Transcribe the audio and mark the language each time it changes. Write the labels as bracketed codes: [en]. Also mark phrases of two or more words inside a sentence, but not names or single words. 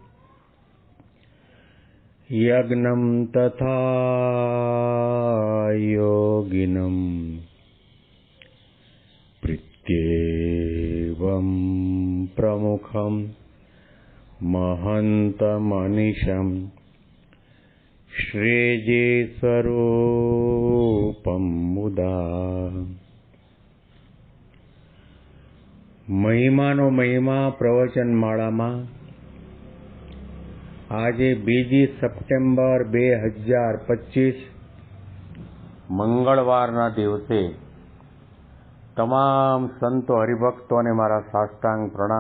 [sa] यज्ञं तथा योगिनं प्रत्येवं प्रमुखं महन्तमनिशं श्रेजे स्वरूपं मुदा। [gu] મહિમાનો મહિમા પ્રવચનમાળામાં આજે 2 સપ્ટેમ્બર 2025 મંગળવારના દિવસે તમામ સંતો હરિભક્તોને મારા સાષ્ટાંગ પ્રણામ.